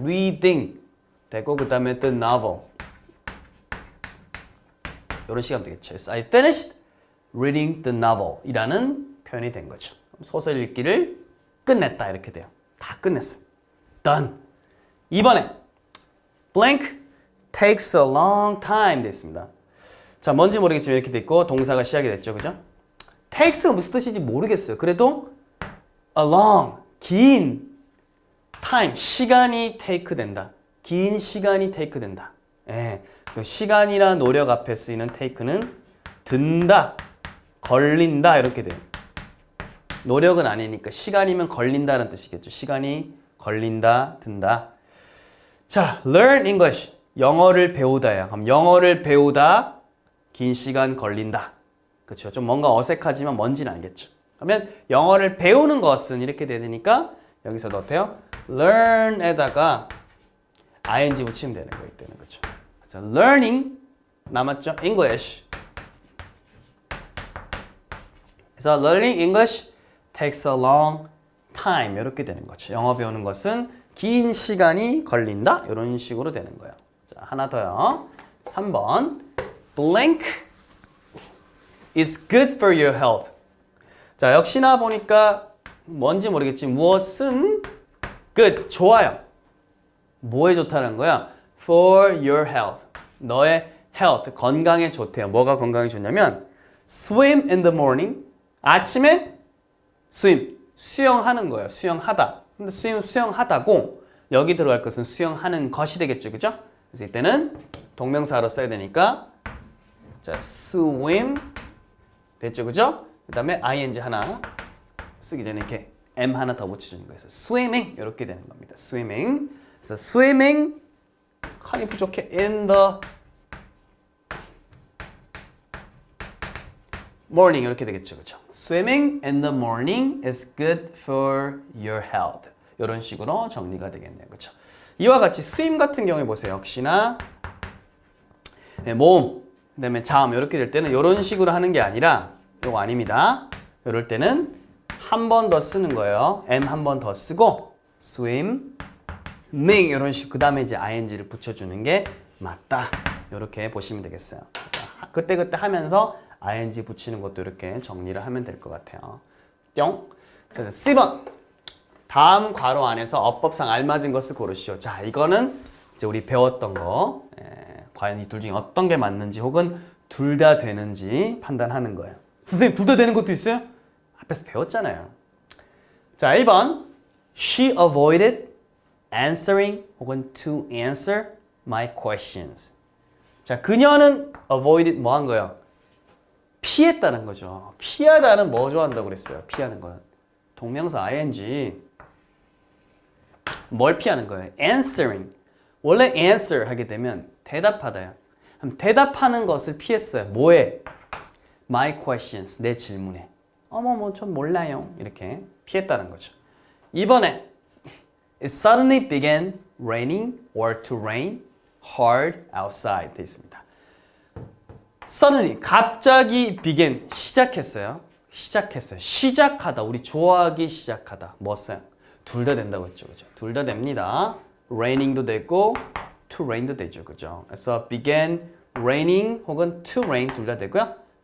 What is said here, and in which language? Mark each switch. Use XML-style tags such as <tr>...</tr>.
<ko>reading 되고 그 다음에</ko> <en>the novel</en> <ko>이런 식으로 되겠죠.</ko> <en>So I finished reading the novel</en> <ko>이라는 표현이 된 거죠. 소설 읽기를 끝냈다 이렇게 돼요. 다 끝냈어. done. 이번에</ko> <en>blank takes a long time</en> <ko>됐습니다. 자, 뭔지 모르겠지만 이렇게 됐고 동사가 시작이 됐죠. 그죠? takes가 무슨 뜻인지 모르겠어요. 그래도</ko> <en>a long,</en> <ko>긴 time, 시간이 take 된다. 긴 시간이 take 된다. 예. 또 시간이나 노력 앞에 쓰이는 take는 든다, 걸린다 이렇게 돼요. 노력은 아니니까 시간이면 걸린다는 뜻이겠죠. 시간이 걸린다, 든다. 자,</ko> <en>learn English.</en> <ko>영어를 배우다야. 그럼 영어를 배우다 긴 시간 걸린다. 그렇죠. 좀 뭔가 어색하지만 뭔지는 알겠죠. 그러면 영어를 배우는 것은 이렇게 되니까 여기서도 어때요? learn에다가 ing 붙이면 되는 거기 때문에 그렇죠. 그래서 learning 남았죠?</ko> <en>English.</en> <ko>그래서</ko> <en>learning English takes a long time</en> <ko>이렇게 되는 거죠. 영어 배우는 것은 긴 시간이 걸린다 이런 식으로 되는 거예요. 자, 하나 더요. 3번</ko> <en>blank is good for your health.</en> <ko>자, 역시나 보니까 뭔지 모르겠지 무엇은 good, 좋아요. 뭐에 좋다는 거야?</ko> <en>for your health.</en> <ko>너의 health, 건강에 좋대요. 뭐가 건강에 좋냐면</ko> <en>swim in the morning.</en> <ko>아침에 swim, 수영하는 거예요. 수영하다. 근데 수영하다고 여기 들어갈 것은 수영하는 것이 되겠죠. 그죠? 그래서 이때는 동명사로 써야 되니까 자, swim 됐죠. 그죠? 그 다음에 ing 하나 쓰기 전에 이렇게 m 하나 더 붙여주는 거예요. swimming 이렇게 되는 겁니다. swimming. 그래서 swimming 칸이 부족해.</ko> <en>in the morning</en> <ko>이렇게 되겠죠. 그죠?</ko> <en>swimming in the morning is good for your health.</en> <ko>이런 식으로 정리가 되겠네요. 그죠? 이와 같이 swim 같은 경우에 보세요. 역시나 네, 모음, 그다음에 자음 이렇게 될 때는 이런 식으로 하는 게 아니라 이거 아닙니다. 이럴 때는 한 번 더 쓰는 거예요. M 한 번 더 쓰고 swim, ning 이런 식. 그다음에 이제 ing를 붙여주는 게 맞다. 이렇게 보시면 되겠어요. 그때 하면서 ing 붙이는 것도 이렇게 정리를 하면 될 것 같아요. 뿅. 자, C번. 다음 괄호 안에서 어법상 알맞은 것을 고르시오. 자, 이거는 이제 우리 배웠던 거. 과연 이 둘 중에 어떤 게 맞는지 혹은 둘 다 되는지 판단하는 거예요. 선생님, 둘 다 되는 것도 있어요? 앞에서 배웠잖아요. 자, 1번.</ko> <en>She avoided answering</en> <ko>혹은</ko> <en>to answer my questions.</en> <ko>자, 그녀는 avoided 뭐 한 거예요? 피했다는 거죠. 피하다는 뭐 좋아한다고 그랬어요? 피하는 거는. 동명사 ing. 뭘 피하는 거예요? answering. 원래 answer 하게 되면 대답하다요. 그럼 대답하는 것을 피했어요. 뭐에?</ko> <en>my questions.</en> <ko>내 질문에. 전 몰라요. 이렇게 피했다는 거죠. 이번에</ko> <en>It suddenly began raining or to rain hard outside</en> <ko>돼 있습니다. suddenly 갑자기 began 시작했어요. 시작하다. 우리 좋아하기 시작하다. 뭐 써요? 둘 다 된다고 했죠. 그죠? 둘 다 됩니다. raining도 되고 to rain도 되죠. 그죠? 그래서</ko> <en>began raining</en> <ko>혹은 to rain 둘 다 되고요.</ko>